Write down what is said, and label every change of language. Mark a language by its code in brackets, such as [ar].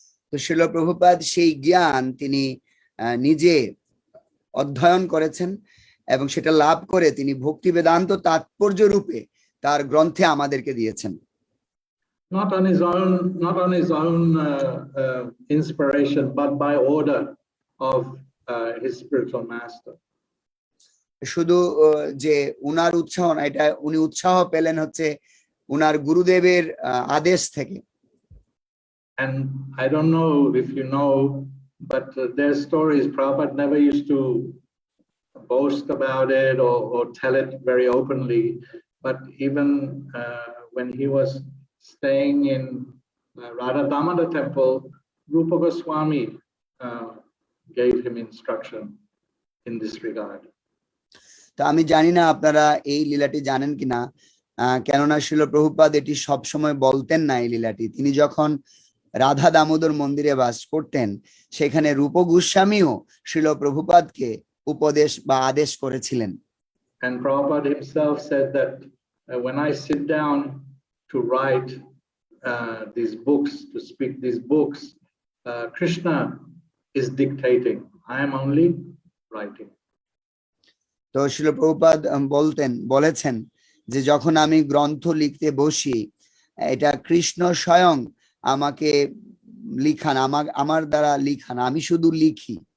[bn] তো শিল প্রভুপাদ সেই জ্ঞান তিনি নিজে অধ্যয়ন করেছেন এবং সেটা লাভ করে তিনি ভক্তি বেদান্ত তাৎপর্য রূপে তার গ্রন্থে আমাদেরকে দিয়েছেন। [en] Not on his own inspiration, but by order of his spiritual master. [bn] শুধু যে উনার উৎসাহ না, এটা উনি উৎসাহ পেলেন হচ্ছে উনার গুরুদেবের আদেশ থেকে। [en] And I don't know if you know, but their stories, Prabhupada never used to boast about it or tell it very openly. But even when he was staying in Radha Damodar temple, Rupa Goswami gave him instruction in this regard. [bn] তো আমি জানি না আপনারা এই লীলাটি জানেন কিনা, কেননা শিল প্রভুপাদ এটি সবসময় বলতেন না। এই লীলাটি তিনি যখন রাধা দামোদর মন্দিরে বাস করতেন, সেখানে রূপ গোস্বামীও শিল প্রভুপাদকে উপদেশ বা আদেশ করেছিলেন। [en] And Prabhupada himself said that when I sit down to write these books, to speak these books, Krishna is dictating. I am only writing. [bn] তো শিল প্রভুপাদ বলেছেন যে যখন আমি গ্রন্থ লিখতে বসি, এটা কৃষ্ণ স্বয়ং আমাকে লিখান, আমার দ্বারা লিখান, আমি শুধু লিখি।